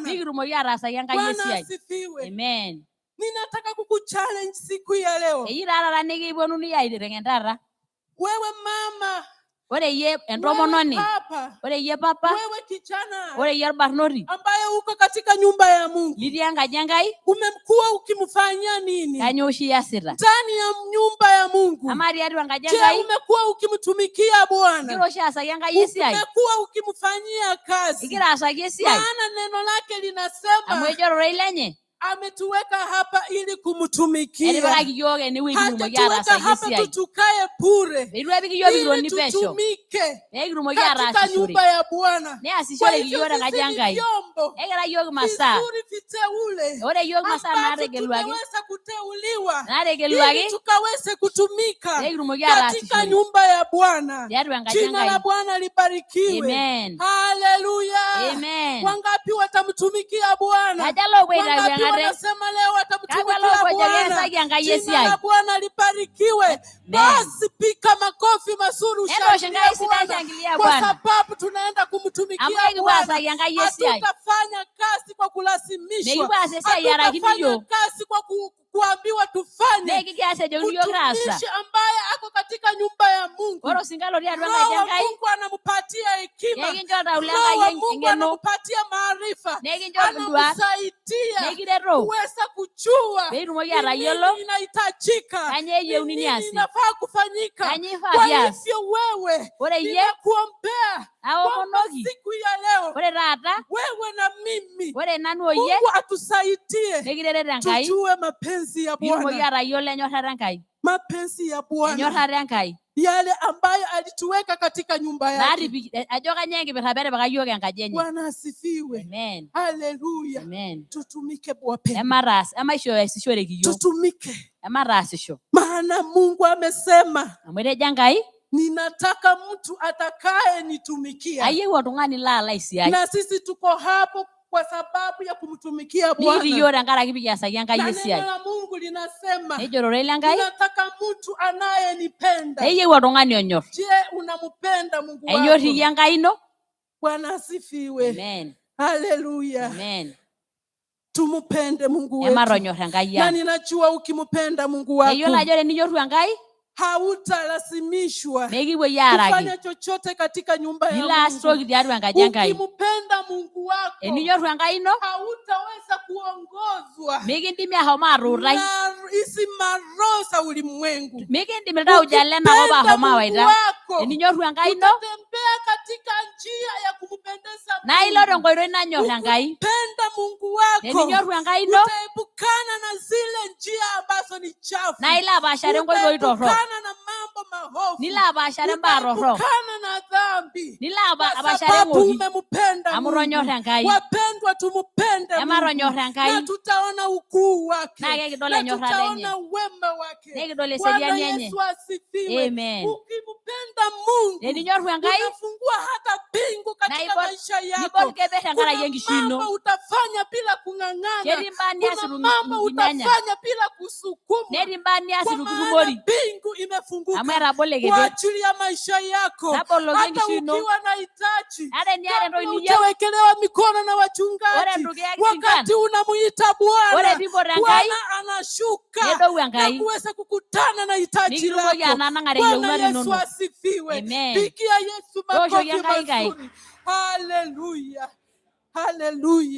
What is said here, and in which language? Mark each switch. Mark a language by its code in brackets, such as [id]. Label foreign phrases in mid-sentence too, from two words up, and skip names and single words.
[mas] pikitumoki ataasaki Enkai [sw] Bwana [mas] esiai. [sw] asifiwe. Amen. Ninataka kukuchallenge siku ya leo. [mas] Eyi taa taata nikiponunui aiteng'en taata. [sw] Wewe mama, [mas] Ore iyie entomononi, [sw] wewe papa, [mas] ore iyie papa, [sw] wewe kijana [mas] ore iyie orbarnoti, [sw] ambaye uko katika nyumba ya Mungu. [mas] litii enkaji Enkai, [sw] Umekuwa ukimfanyia nini [mas] kanyoo oshi iasita? [sw] ndani ya nyumba ya Mungu? [mas] Amaa tiatua enkaji [sw] Je, [mas] Enkai, [sw] umekuwa ukimtumikia Bwana? [mas] igira oshi aasaki Enkai esiai? [sw] Umekuwa ukimfanyia kazi? [mas] Igira aasaki esiai? [sw] Maana neno lake [mas] Amu [sw] linasema [mas] ejo ororei lenye, [sw] ametuweka hapa ili kumtumikia. [mas] etipikaki yiok enewueji pikitumoki [sw] Hajatuweka [mas] ataasaki [sw] hapa [mas] esiai. [sw] tutukae bure, [mas] Eitu epik yiok [sw] ili [mas] pikitoni pesho, [sw] tutumike [mas] peekitumoki [sw] katika [mas] ataasishore. [sw] nyumba ya Bwana. Kwa [mas] Neasishoreki [sw] hivyo [mas] yiok tenkaji [sw] sisi ni [mas] Enkai. [sw] vyombo [mas] Ekira yiok masaa, [sw] vizuri viteule [mas] ore yiok masaa [sw] ambavyo [mas] naategeluaki, [sw] tumeweza kuteuliwa [mas] naategeluaki [sw] ili tukaweze kutumika [mas] peekitumoki [sw] katika [mas] ataasishore [sw] nyumba ya Bwana. [mas] tiatua enkaji [sw] Jina la [mas] Enkai. [sw] Bwana libarikiwe. Amen. Haleluya. Amen. Wangapi watamtumikia Bwana? [mas] Kaja lopuo aitayu [sw] Wangapi [mas] eng'ate, [sw] wanasema leo [mas] kakwa [sw] watamtumikia [mas] lopuo ejo [sw] Bwana? [mas] keesaki Enkai [sw] Jina [mas] esiai. [sw] la Bwana libarikiwe. Basi pika makofi mazuri [mas] Endo [sw] ushangilie [mas] Enkai sidai [sw] Bwana, shangilia kwa Bwana. sababu tunaenda kumtumikia [mas] Amu ekipuo [sw] Bwana. [mas] aasaki Enkai esiai. [sw] Hatutafanya kazi kwa kulazimishwa. [mas] Mekipuo aas esiai arakini [sw] Hatutafanya [mas] yiok. [sw] kazi kwa kuambiwa tufanye. [mas] Nekikias ejokini yiok taasa. [sw] Mtumishi ambaye ako katika nyumba ya Mungu, [mas] Ore osinka lotii atua [sw] Roho [mas] enkaji [sw] wa [mas] Enkai, [sw] Mungu anampatia hekima. [mas] nekincho taule [sw] Roho wa [mas] Enkai [sw] Mungu [mas] eng'eno, [sw] anampatia maarifa. [mas] nekincho induat, [sw] Anamsaidia [mas] nekireto [sw] kuweza kujua [mas] peitumoki [sw] ni [mas] atayiolo [sw] nini inahitajika, [mas] kanyoo eyieuni [sw] ni nini [mas] niasi, [sw] inafaa kufanyika. [mas] kanyoo ifaa [sw] Kwa [mas] pias. [sw] hivyo wewe, [mas] Ore iyie [sw] ninakuombea kwamba [mas] aomonoki, [sw] siku ya leo [mas] ore taata, [sw] wewe na mimi, [mas] ore nanu oyie [sw] Mungu atusaidie [mas] nekireret Enkai [sw] tujue mapenzi ya [mas] pikitumoki [sw] Bwana, [mas] atayiolo enyorrata Enkai, [sw] mapenzi ya Bwana, [mas] enyorrata Enkai. [sw] yale ambayo alituweka katika nyumba yake. [mas] Naatipik ajo kanyoo enkipirta peetipika yiok enkaji enye. [sw] Bwana asifiwe. Amen. Haleluya. Amen. Tutumike wapendwa. [mas] Emataas, emaisho easishoreki yiok, [sw] Tutumike. [mas] emataasisho. [sw] Maana Mungu amesema, [mas] Amu etejo Enkai, [sw] ninataka mtu atakaye nitumikia. [mas] ayieu oltung'ani laala esiai. [sw] Na sisi tuko hapo kwa sababu ya kumtumikia [mas] Nikitii [sw] Bwana. [mas] yiok tenkaraki pikiasaki Enkai [sw] Na [mas] esiai. [sw] neno la Mungu linasema, [mas] Nejo ororei lenkai, [sw] ninataka mtu anayenipenda. [mas] neyieu oltung'ani onyorr. [sw] Je, unampenda Mungu wako? [mas] Enyorr iyie Enkai ino? [sw] Bwana asifiwe. Amen. Haleluya. Amen. Tumupende Mungu [mas] Ematonyorr [sw] wetu. [mas] Enkai [sw] Na [mas] ang'. [sw] ninajua ukimpenda Mungu [mas] Eyiolo [sw] wako [mas] ajo teninyorru Enkai, [sw] hautalazimishwa [mas] mekipuoi aaraki. [sw] kufanya chochote katika nyumba [mas] Nilo [sw] ya [mas] aas [sw] Mungu. [mas] toki tiatua enkaji Enkai. [sw] Ukimpenda Mungu wako [mas] Eninyorru Enkai ino, [sw] hautaweza kuongozwa [mas] mikindimi ahomo atuutai. [sw] na hizi maroho za ulimwengu. [mas] Mikindim iltauja lenakop ahomo awaita. [sw] wako [mas] Eninyorru Enkai ino, [sw] utatembea katika njia ya kumpendeza [mas] naa ilo tenkoitoi nanyorr Enkai. [sw] Ukipenda Mungu wako [mas] Eninyorru Enkai ino, [sw] utaepukana na zile njia ambazo ni chafu. [mas] naa ilo apaashare nkoitoi torrok. [sw] Utaepukana na mambo mahofu. [mas] Nilo apaashare mbaa torrok. [sw] Utaepukana na dhambi. [mas] Nilo [sw] Kwa [mas] apaashare [sw] sababu [mas] ng'oki. [sw] umempenda [mas] Amu [sw] Mungu. [mas] tonyorr Enkai. [sw] Wapendwa, tumupende [mas] Ematonyorr [sw] Mungu. [mas] Enkai. [sw] Na tutaona ukuu wake. [mas] Naa kekidol [sw] Na [mas] enyorrata enye. [sw] tutaona wema wake. [mas] Nekidol [sw] Bwana [mas] eseriani enye. [sw] Yesu asifiwe. Amen. Ukimpenda Mungu, [mas] Eninyorru Enkai, [sw] unafungua hata mbingu katika [mas] ibol- [sw] maisha yako. [mas] nibol keper tenkaraki [sw] Kuna [mas] enkishui ino. [sw] mambo utafanya bila kung'ang'ana. [mas] Ketii mbaa nias [sw] Kuna [mas] itu [sw] mambo [mas] nkinyanya. [sw] utafanya bila kusukumwa. [mas] Netii mbaa nias [sw] Kwa [mas] itu [sw] maana [mas] kitumori. [sw] mbingu imefunguka [mas] Amu etabole [sw] kwa [mas] keper. [sw] ajili ya maisha yako. [mas] Taboloki [sw] Hata [mas] enkishui ino. [sw] ukiwa na hitaji, [mas] Ata eniata entoki [sw] kabla [mas] niyieu, [sw] hujawekelewa mikono na wachungaji, mchungaji, wakati unamuita Bwana, Bwana anashuka na kuweza kukutana na hitaji lako. Bwana Yesu asifiwe. Pigia Yesu makofi mazuri. Haleluya. Haleluya.